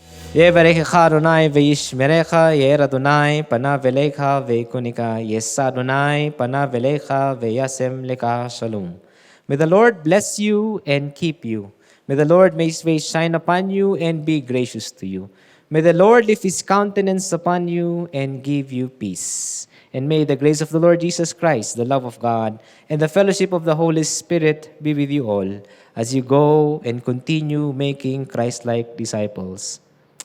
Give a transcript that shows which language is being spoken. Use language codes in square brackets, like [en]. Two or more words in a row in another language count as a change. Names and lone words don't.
[he] יברכך אדני וישמרך, יאר אדני פניו אליך ויחנך, ישא אדני פניו אליך וישם לך שלום. [en] May the Lord bless you and keep you. May the Lord make his face shine upon you and be gracious to you. May the Lord lift his countenance upon you and give you peace. And may the grace of the Lord Jesus Christ, the love of God, and the fellowship of the Holy Spirit be with you all as you go and continue making Christ-like disciples.